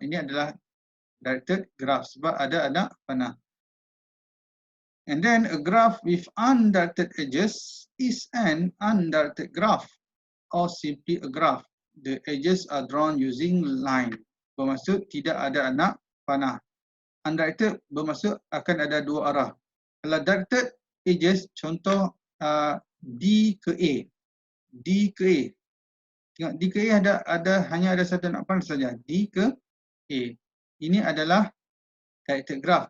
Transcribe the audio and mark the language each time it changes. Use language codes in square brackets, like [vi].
[ms] Ini adalah directed graph sebab ada anak panah. [en] And then a graph with undirected edges is an undirected graph or simply a graph. The edges are drawn using line. [ms] Bermaksud tidak ada anak panah. Undirected bermaksud akan ada dua arah. Kalau directed edges, contoh D ke A. D ke A. Tengok D ke A hanya ada satu anak panah saja. D ke A. Ini adalah directed graph.